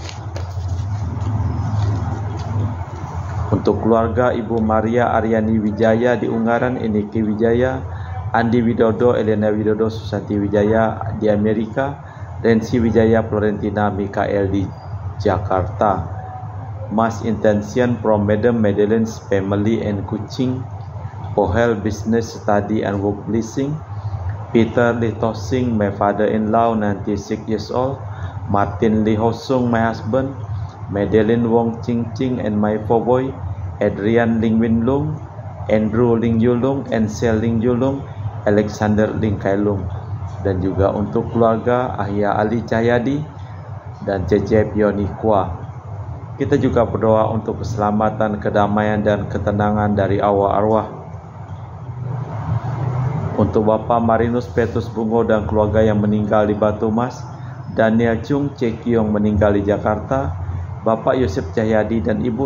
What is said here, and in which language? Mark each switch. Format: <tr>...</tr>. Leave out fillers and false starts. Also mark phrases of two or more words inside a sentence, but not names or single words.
<id>Untuk keluarga Ibu Maria Aryani Wijaya di Ungaran, Eniki Wijaya, Andi Widodo, Elena Widodo, Susanti Wijaya di Amerika, Rensi Wijaya</id> <en>Florentina Mikael di Jakarta, Mas Intention from Madam Madeleine's Family and Kucing, Pohel Business Study and Work Blessing, Peter Lee Tosing, my father-in-law, 96 years old, Martin Lee Hosung, my husband, Madeleine Wong Ching Ching and my boy, Adrian Ling Win Lung, Andrew Ling Yulung, Ansel Ling Yulung, Alexander Ling Kailung,</en> <id>dan juga untuk keluarga Ahya Ali Cahyadi dan Cece Pioni Kwa. Kita juga berdoa untuk keselamatan, kedamaian, dan ketenangan dari arwah-arwah. Untuk Bapak Marinus Petrus Bungo dan keluarga yang meninggal di Batu Mas, Daniel Chung Cekiong meninggal di Jakarta, Bapak Yosef Cahyadi dan Ibu</id>